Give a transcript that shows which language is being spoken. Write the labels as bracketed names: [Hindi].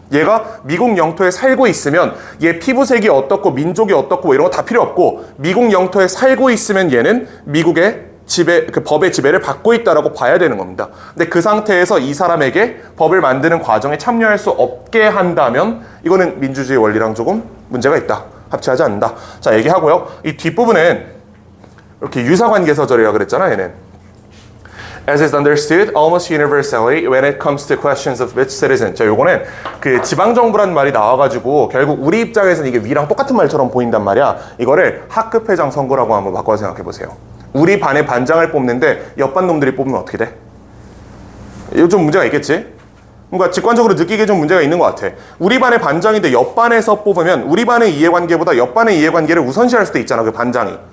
[Korean] 얘가 미국 영토에 살고 있으면 얘 피부색이 어떻고 민족이 어떻고 이런 거 다 필요 없고 미국 영토에 살고 있으면 얘는 미국의 지배, 그 법의 지배를 받고 있다라고 봐야 되는 겁니다. 근데 그 상태에서 이 사람에게 법을 만드는 과정에 참여할 수 없게 한다면 이거는 민주주의 원리랑 조금 문제가 있다. 합치하지 않는다. 자, 얘기하고요. 이 뒷부분은 이렇게 유사관계서절이라고 그랬잖아, 얘는. [English] As is understood almost universally when it comes to questions of which citizen. [Korean] 자, 요거는 그 지방정부란 말이 나와가지고 결국 우리 입장에서는 이게 위랑 똑같은 말처럼 보인단 말이야. 이거를 학급회장 선거라고 한번 바꿔서 생각해보세요. 우리 반의 반장을 뽑는데 옆반 놈들이 뽑으면 어떻게 돼? 이거 좀 문제가 있겠지? 뭔가 직관적으로 느끼기에 좀 문제가 있는 것 같아. 우리 반의 반장인데 옆반에서 뽑으면 우리 반의 이해관계보다 옆반의 이해관계를 우선시할 수도 있잖아, 그 반장이.